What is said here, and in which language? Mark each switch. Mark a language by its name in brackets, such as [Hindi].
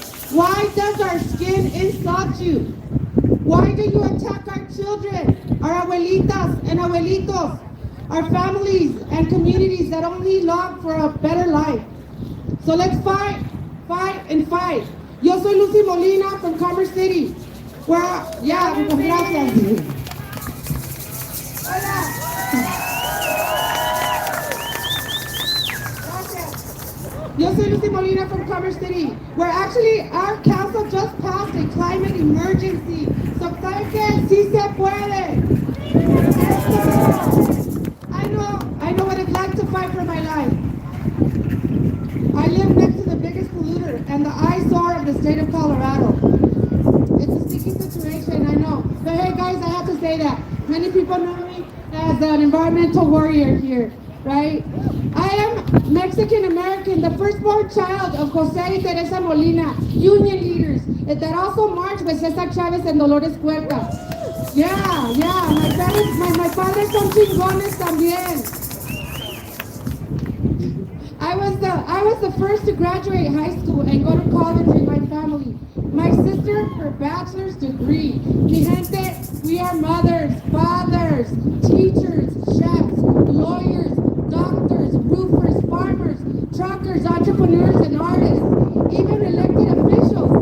[English] Why does our skin insult you? Why do you attack our children, our [Spanish] abuelitas [English] and [Spanish] abuelitos, [English] our families and communities that only long for a better life? So let's fight, fight, and fight. [Spanish] Yo soy Lucy Molina from Commerce City. [English] Where, yeah, [Spanish] muchas gracias. Hola. Yo soy [English] Lucy Molina from Commerce City, where actually our council just passed a climate emergency. So, [Spanish] ¿saben qué? Sí se puede. [English] I know what it's like to fight for my life. I live next to the biggest polluter and the eyesore of the state of Colorado. It's a sticky situation, I know. But hey guys, I have to say that. Many people know me as an environmental warrior here, right? I am Mexican American, the firstborn child of Jose y Teresa Molina, union leaders that also marched with Cesar Chavez and Dolores Puerta. Yeah, my father [Spanish] son chingones también. [English] I was the first to graduate high school and go to college in my family. My sister, her bachelor's degree. [Spanish] Mi gente, [English] we are mothers, fathers, teachers, chefs, lawyers, doctors, roofers, farmers, truckers, entrepreneurs, and artists, even elected officials.